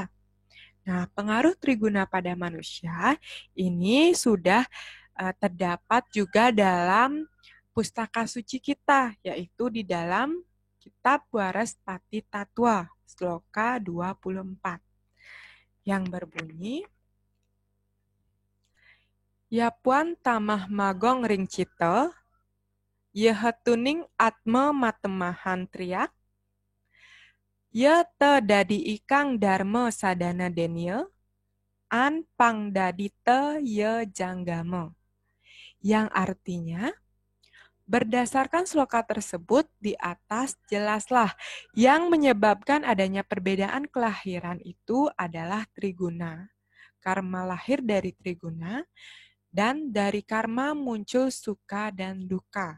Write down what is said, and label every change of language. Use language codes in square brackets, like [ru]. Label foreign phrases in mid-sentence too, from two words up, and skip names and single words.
[id] Nah, pengaruh triguna pada manusia ini sudah terdapat juga dalam pustaka suci kita, yaitu di dalam kitab Waraspati Tattwa, sloka 24, yang berbunyi, [kaw] Yapuan tamah magong ring cita, yehetuning atma matemahan triak, ye te dadi ikang dharma sadana denya, an pang dadi te ye janggama. [id] Yang artinya, berdasarkan sloka tersebut di atas jelaslah yang menyebabkan adanya perbedaan kelahiran itu adalah triguna. Karma lahir dari triguna, dan dari karma muncul suka dan duka.